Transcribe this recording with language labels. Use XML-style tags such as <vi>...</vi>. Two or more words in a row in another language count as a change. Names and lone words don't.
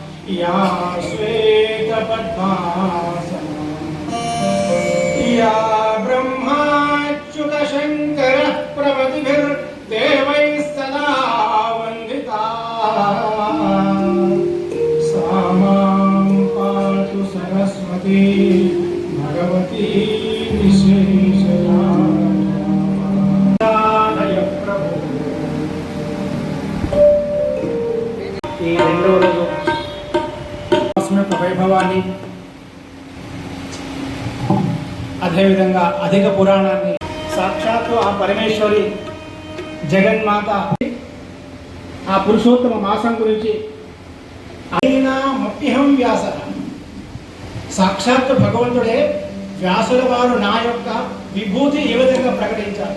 <sa>या श्वेतपद्मासना या ब्रह्माच्युतशङ्करः प्रभृतिभिर्देवैः सदा वन्दिता सा मां पातु सरस्वती भगवती विशेषणाय प्रभु।</sa> <te>ఈ రెండో రోజు వైభవాన్ని అదేవిధంగా అధిక పురాణాన్ని సాక్షాత్తు ఆ పరమేశ్వరి జగన్మాత ఆ పురుషోత్తమ మాసం గురించి అయినా మప్పిహం వ్యాస సాక్షాత్తు భగవంతుడే వ్యాసుల వారు నా యొక్క విభూతి ఈ విధంగా ప్రకటించారు.</te>